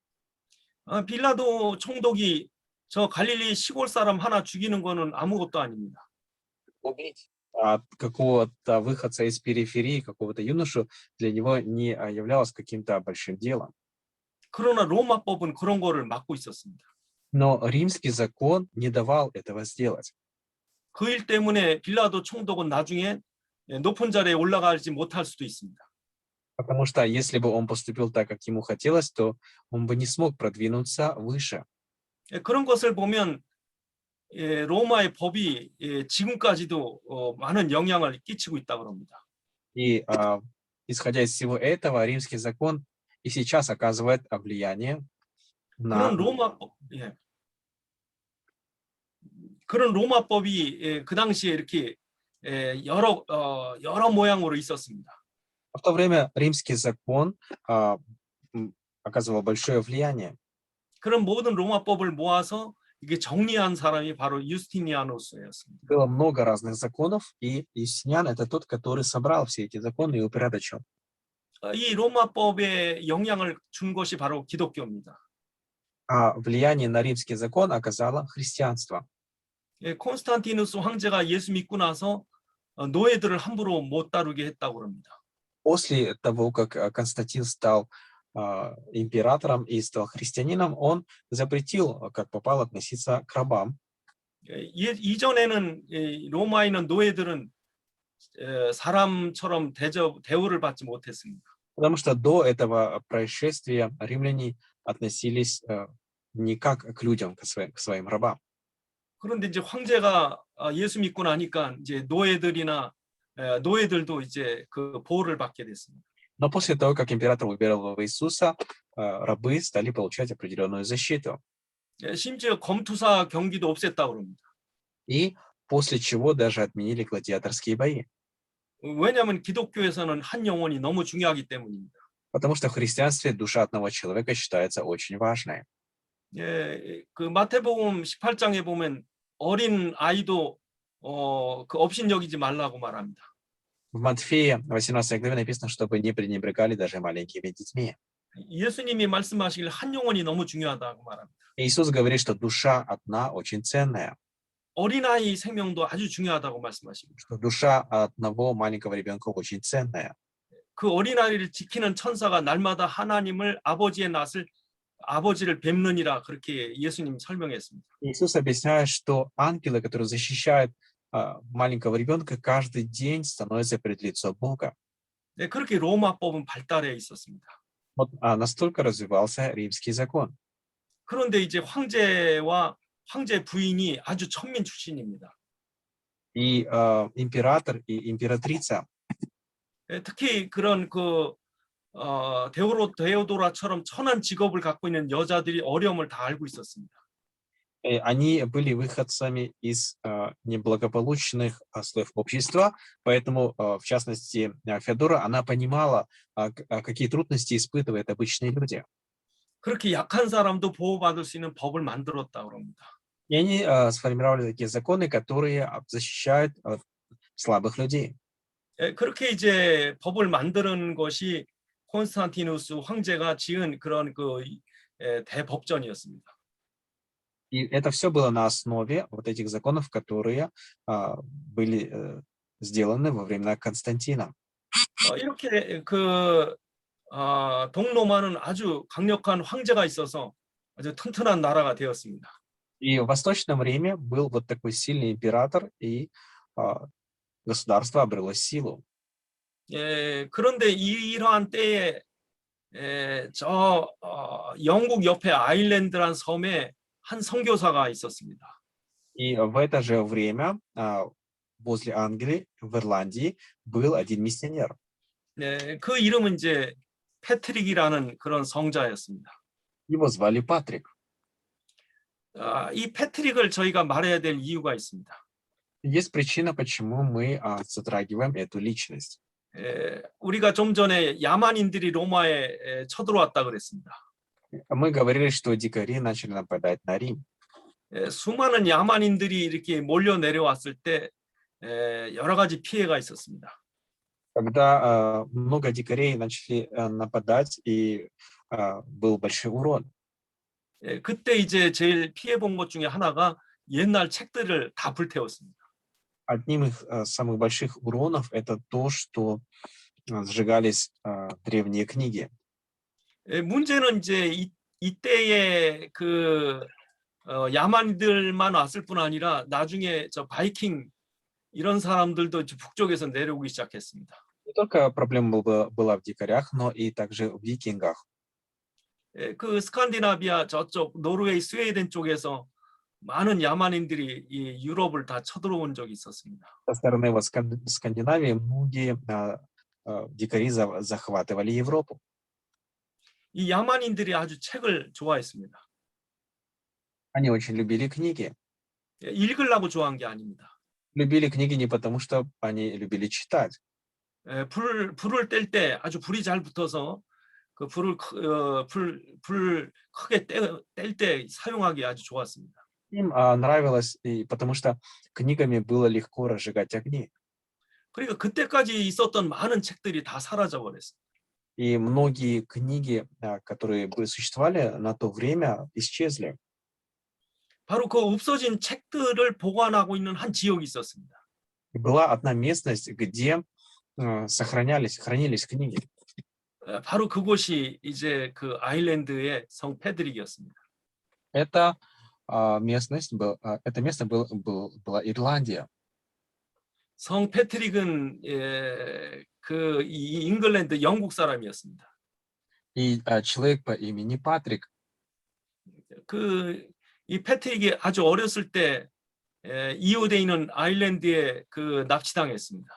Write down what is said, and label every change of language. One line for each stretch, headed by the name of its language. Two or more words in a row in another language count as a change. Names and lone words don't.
Korean: 빌라도 총독이 저 갈릴리 시골 사람 하나 죽이는 거는 아무것도 아닙니다.
Russian: Убить какого-то выходца из периферии, какого-то юношу, для него не являлось каким-то большим делом.
Korean: 그러나 로마법은 그런 거를 막고 있었습니다.
Russian: Но римский закон не давал этого сделать.
Korean: 그 일 때문에 빌라도 총독은 나중에 높은 자리에 올라가지 못할 수도 있습니다.
Russian: Потому что если бы он поступил так, как ему хотелось, то он бы не смог продвинуться выше.
Korean: 그런 것을 보면 로마의 법이 지금까지도 많은 영향을 끼치고 있다고 합니다.
Russian: И исходя из всего этого, римский закон и сейчас оказывает влияние на...
Korean: 그런 로마법이 그 당시에 이렇게 여러 모양으로 있었습니다.
Russian: В то время римский закон оказывал большое влияние.
Korean: 그런 모든 로마법을 모아서 이게 정리한 사람이 바로 유스티니아누스였습니다.
Russian: Было много разных законов, и Юстиниан — это тот, который собрал все эти законы и упорядочил.
Korean: 이 로마법에 영향을 준 것이 바로 기독교입니다.
Russian: Влияние на римский закон оказало христианство.
Korean: 콘스탄티누스 황제가 예수 믿고 나서 노예들을 함부로 못 다루게 했다고 합니다.
Russian: После того, как Константин стал императором и стал христианином, он запретил, как попало, относиться к рабам.
Korean: 이전에는 로마에 있는 노예들은 사람처럼 대우를 받지 못했습니다.
Russian: Потому что до этого происшествия римляне относились не как к людям, к своим рабам.
Korean: 그런데 이제 황제가 예수 믿고 나니까 이제 노예들도 이제 그 보호를 받게 됐습니다.
Russian: Но после того, как император уверовал в Иисуса, рабы стали получать определенную защиту.
Korean: 심지어 검투사 경기도 없앴다고 합니다.
Russian: И после чего даже отменили гладиаторские бои.
Korean: 왜냐하면 기독교에서는 한 영혼이 너무 중요하기 때문입니다.
Russian: Потому что в христианстве душа одного человека считается очень важной.
Korean: 그 마태복음 18장에 보면 어린 아이도 그 업신여기지 말라고 말합니다.
Russian: В Матфея 18 главе написано, чтобы не пренебрегали даже маленькими детьми.
Korean: 예수님이 말씀하시길 한 영혼이 너무 중요하다고 말합니다.
Russian: Иисус говорит, что душа одна очень ценная.
Korean: 어린아이 생명도 아주 중요하다고 말씀하십니다.
Russian: Что душа одного маленького ребенка очень ценная.
Korean: 그 어린아이를 지키는 천사가 날마다 하나님을 아버지를 뵙느니라 그렇게 예수님 설명했습니다.
Russian: Иисус объясняет, что ангелы, которые защищают маленького ребенка, каждый день становятся пред лицом Бога.
Korean: 네, 그렇게 로마법은 발달해 있었습니다.
Russian: Вот настолько развивался римский закон.
Korean: 그런데 이제 황제와 황제 부인이 아주 천민 출신입니다.
Russian: И император и императрица.
Korean: 특히 그런 데오도라처럼 천한 직업을 갖고 있는 여자들이 어려움을 다 알고 있었습니다.
Russian: Они были выходцами из неблагополучных слоев общества, поэтому, в частности, Феодора, она понимала, какие трудности испытывают обычные люди.
Korean: 그렇게 약한 사람도 보호받을 수 있는 법을 만들었다고 합니다.
Russian: И они сформировали такие законы, которые защищают слабых людей.
Korean: 그렇게 이제 법을 만드는 것이 콘스탄티누스 황제가 지은 그런 대법전이었습니다.
Russian: И это все было на основе вот этих законов, которые были сделаны во времена Константина.
Korean: 이렇게 동로마는 아주 강력한 황제가 있어서 아주 튼튼한 나라가 되었습니다.
Russian: И в Восточном Риме был вот такой сильный император, и государство обрело силу.
Korean: 그런데 이러한 때에 영국 옆에 아일랜드란 섬에 한 선교사가 있었습니다.
Russian: И в это же время возле Англии, в Ирландии, был один миссионер.
Korean: 그 이름은 이제 패트릭이라는 그런 성자였습니다.
Russian: Его звали Патрик.
Korean: 이 패트릭을 저희가 말해야 될 이유가 있습니다.
Russian: Есть причина, почему мы затрагиваем эту личность.
Korean: 우리가 좀 전에 야만인들이 로마에 쳐들어왔다 그랬습니다.
Russian: Мы говорили, что дикари начали нападать на Рим.
Korean: 수많은 야만인들이 이렇게 몰려 내려왔을 때 여러 가지 피해가 있었습니다.
Russian: Когда много дикарей начали нападать, и был большой урон.
Korean: 그때 이제 제일 피해 본 것 중에 하나가 옛날 책들을 다 불태웠습니다.
Russian: Одним из самых больших уронов это то, что сжигались древние книги.
Korean: 문제는 이제 이때에 야만인들만 왔을 뿐 아니라 나중에 저 바이킹 이런 사람들도 북쪽에서 내려오기 시작했습니다.
Russian: Не только проблема была в дикарях, но и также в викингах.
Korean: 그 스칸디나비아 저쪽 노르웨이 스웨덴 쪽에서 많은 야만인들이 이 유럽을 다 쳐들어온 적이 있었습니다.
Russian: Со стороны вот Скандинавии многие дикари захватывали Европу.
Korean: 이 야만인들이 아주 책을 좋아했습니다.
Russian: Они очень любили книги.
Korean: 읽으려고 좋아한 게 아닙니다.
Russian: Любили книги не потому, что они любили читать.
Korean: 불을 뗄 때 아주 불이 잘 붙어서 그 불을 크게 뗄 때 사용하기 아주 좋았습니다.
Russian: Им нравилось, потому что книгами было легко разжигать огни.
Korean: 그러니까 그때까지 있었던 많은 책들이 다 사라져 버렸어요.
Russian: И многие книги, которые существовали на то время, исчезли.
Korean: 바로 그 없어진 책들을 보관하고 있는 한 지역이 있었습니다.
Russian: И была одна местность, где хранились книги.
Korean: 바로 그곳이 이제 그 아일랜드의 성 페드릭이었습니다.
Russian: Это место была Ирландия.
Korean: 성 패트릭은 이 잉글랜드 영국 사람이었습니다.
Russian: И человек по имени Патрик,
Korean: 이 패트릭이 아주 어렸을 때 이웃에 있는 아일랜드에 납치당했습니다.